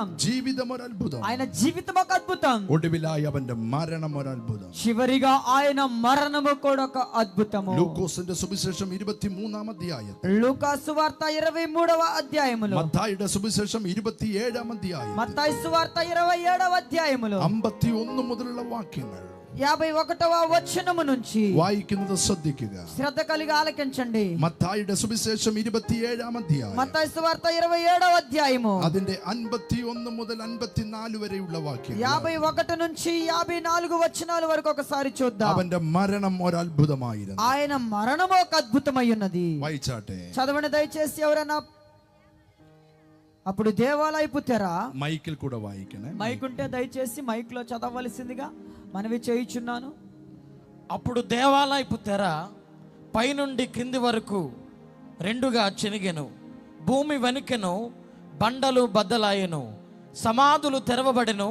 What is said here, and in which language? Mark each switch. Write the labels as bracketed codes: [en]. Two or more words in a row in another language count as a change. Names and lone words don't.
[ml] ജീവിതം ഒരു അത്ഭുതം. [te] ఆయన జీవితం ఒక అద్భుతం. [ml] ഒടുവിലായി അവന്റെ മരണം ഒരു അത്ഭുതം. [te] చివరిగా ఆయన మరణము కూడా ఒక అద్భుతము. [ml] ലൂക്കോസിന്റെ സുവിശേഷം 23-ാം അധ്യായത്തിൽ, [te] లూకా సువార్త 23వ అధ్యాయములో, [ml] മത്തായിയുടെ സുവിശേഷം 27-ാം അധ്യായം, [te] మత్తయి సువార్త 27వ అధ్యాయములో [ml] 51 മുതലുള്ള വാക്യങ്ങൾ [te] 51వ వచనము నుంచి [ml] വായിക്കുന്നത് ശ്രദ്ധിക്കുക. [te] శ్రద్ధ కలిగి ఆలకించండి. [ml] മത്തായിയുടെ സുവിശേഷം 27-ാം അധ്യായം, [te] మత్తయి సువార్త 27వ అధ్యాయము [ml] അതിന്റെ 51 മുതൽ 54 വരെയുള്ള വാക്യങ്ങൾ. [te] 51 నుంచి 54 వచనాల వరకు ఒకసారి చూద్దాం. [ml] അവന്റെ മരണം ഒരു അത്ഭുതമായിരുന്നു. [te] ఆయన మరణము ఒక అద్భుతమై ఉన్నది. [ml] വായിച്ചാട്ടെ. [te] చదవండి దయచేసి ఎవరైనా. అప్పుడు దేవాలయపు తెర. [ml] മൈക്കിൽ കൂടെ വായിക്കണേ. [te] మైక్ ఉంటే దయచేసి మైక్ లో చదవలసిందిగా మనవి చేయుచున్నాను. అప్పుడు దేవాలయపు తెర పైనుండి క్రింది వరకు రెండుగా చెనిగెను. భూమి వణికెను, బండలు బద్దలాయెను, సమాధులు తెరవబడెను.